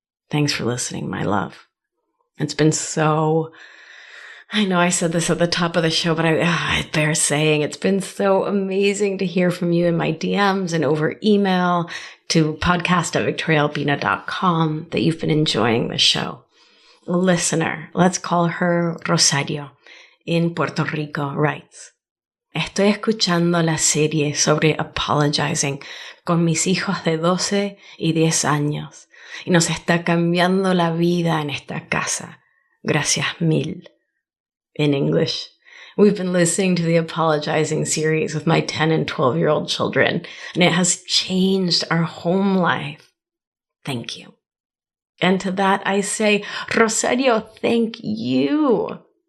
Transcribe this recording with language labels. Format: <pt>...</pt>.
<en>Thanks for listening, my love. It's been so... I know I said this at the top of the show, but it bears saying it's been so amazing to hear from you in my DMs and over email to podcast@victoriaalbina.com that you've been enjoying the show. A listener, let's call her Rosario, in Puerto Rico, writes,</en> <es>Estoy escuchando la serie sobre apologizing con mis hijos de 12 y 10 años y nos está cambiando la vida en esta casa. Gracias mil.</es> <en>In English, we've been listening to the Apologizing series with my 10 and 12-year-old children, and it has changed our home life. Thank you. And to that I say, Rosario, thank you.</en>